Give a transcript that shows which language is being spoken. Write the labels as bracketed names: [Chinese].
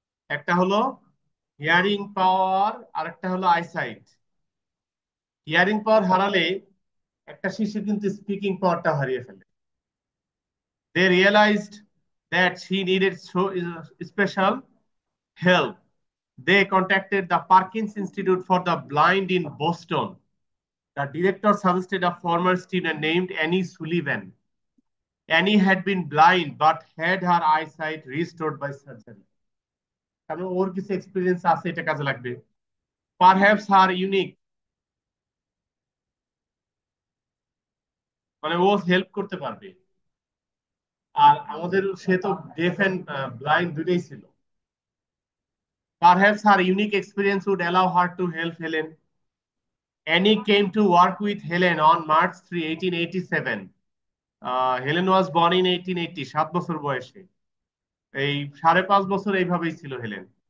[Bangla] একটা হলো হিয়ারিং পাওয়ার, আর একটা হলো আইসাইট। হিয়ারিং পাওয়ার হারালে একটা শিশু কিন্তু স্পিকিং পাওয়ারটা হারিয়ে ফেলে। [English] They realised that she needed special help. They contacted the Parkins Institute for the Blind in Boston. The director suggested a former student named Annie Sullivan. Annie had been blind but had her eyesight restored by surgery. [Bangla] কারণ ওর কিছু experience আছে, এটা কাজে লাগবে। [English] Perhaps her unique, [Bangla] মানে ও help করতে পারবে। আর আমাদের সে তো ডেফ এন্ড ব্লাইন্ড দুইটাই ছিল। [English] Perhaps her unique experience would allow her to help Helen. Annie came to work with Helen on March 3, 1887. Helen was born in 1880, [Bangla] 7 বছর বয়সে। এই 5.5 বছর এইভাবেই ছিল হেলেন।